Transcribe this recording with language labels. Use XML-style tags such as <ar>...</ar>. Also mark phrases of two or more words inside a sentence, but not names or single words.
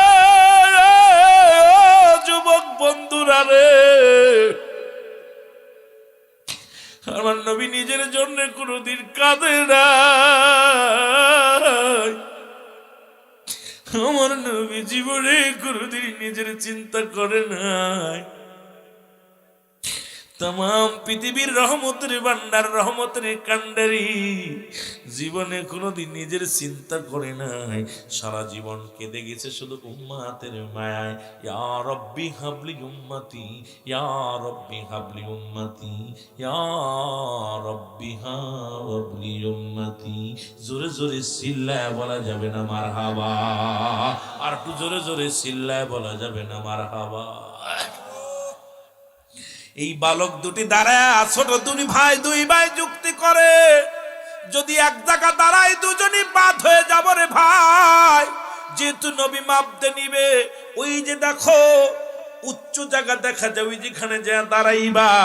<bn>যুবক বন্ধুরা রে, আমার নবী নিজের জন্য কোনদিন কাঁদে না, আমার নবী জীবনে কোনদিন নিজের চিন্তা করে নাই। তামাম পৃথিবীর রহমতের ভাণ্ডার রহমতের কাণ্ডারী জীবনে কোনোদিন নিজের চিন্তা করে নাই সারা জীবন केঁদে গেছে শুধু উম্মতের মায়ায়</bn> <ar>يا ربي هب لي أمتي يا ربي هب لي أمتي يا ربي هب لي أمتي</ar> <bn>জোরে জোরে চিল্লায় বলা যাবে না মারহাবা আর একটু জোরে জোরে চিল্লায় বলা যাবে না মারহাবা। এই বালক দুটি দাঁড়ায় ছোট দুই ভাই যুক্তি করে যদি এক জায়গা দাঁড়ায় দুজনই বাদ হয়ে যাব রে ভাই যেহেতু নবী মাপতে নিবে ওই যে দেখো উচ্চ জায়গা দেখা যায় ওই যেখানে যা দাঁড়াইবা।</bn>